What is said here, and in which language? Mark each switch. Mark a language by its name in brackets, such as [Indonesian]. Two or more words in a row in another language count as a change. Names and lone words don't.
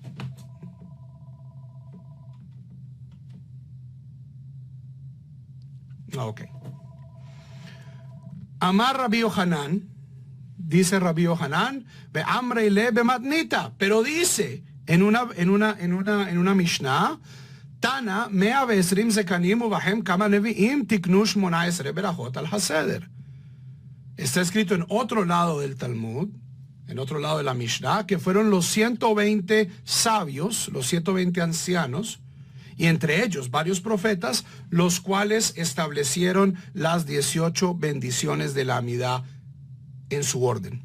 [Spanish] Ok. Amar Rabbi Yohanan, dice Rabbi Yohanan, [Aramaic] ואמרי לה במתניתא, [Spanish] pero dice en una Mishnah, [Hebrew] תנא מאה ועשרים זקנים ובהם כמה נביאים תקנו 18 ברכות על הסדר. [Spanish] Está escrito en otro lado del Talmud, en otro lado de la Mishnah, que fueron los 120 sabios, los 120 ancianos, y entre ellos varios profetas, los cuales establecieron las 18 bendiciones de la Amidá en su orden.